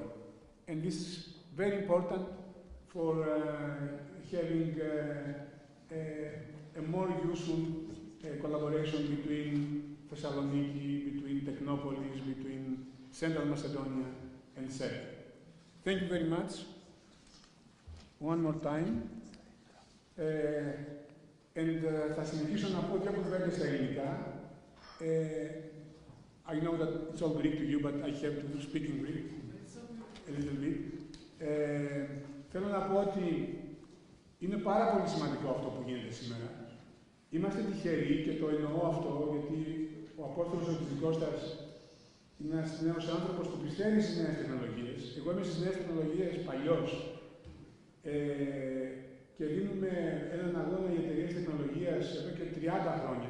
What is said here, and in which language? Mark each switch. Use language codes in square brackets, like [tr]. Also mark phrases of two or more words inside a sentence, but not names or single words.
[en] And this is very important for having a more useful collaboration between Thessaloniki, between Technopolis, between Central Macedonia and Cern. Thank you very much. One more time. [el] Θα συνεχίσω να πω δύο κουβέντες στα ελληνικά. [en] I know that it's all Greek to you, but I have to speak in Greek a little bit. [el] Θέλω να πω ότι είναι πάρα πολύ σημαντικό αυτό που γίνεται σήμερα. Είμαστε τυχεροί και το εννοώ αυτό, γιατί ο Απόστολος ο Κωστής είναι ένας νέος άνθρωπος που πιστεύει στις νέες τεχνολογίες. Εγώ είμαι στις νέες τεχνολογίες παλιός. Και δίνουμε έναν αγώνα για εταιρείες τεχνολογίας εδώ και 30 χρόνια.